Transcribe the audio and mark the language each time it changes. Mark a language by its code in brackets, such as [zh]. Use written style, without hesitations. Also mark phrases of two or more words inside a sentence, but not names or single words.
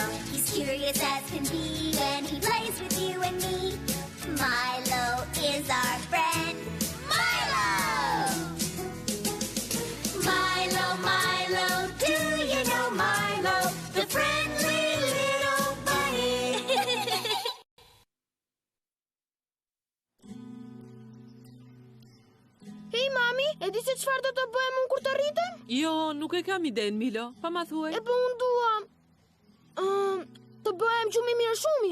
[en] He's curious as can be and he plays with you and me. Milo is our friend. Milo! Milo, Milo, do you know Milo? The friendly little bunny. [sq] Hey mami, e di se çfarë do të bëjmë unë kur të rritem? Jo, nuk e kam iden, Milo. Pa ma thuaj. E po unë dua të bëhem gjumë i mirë shumë.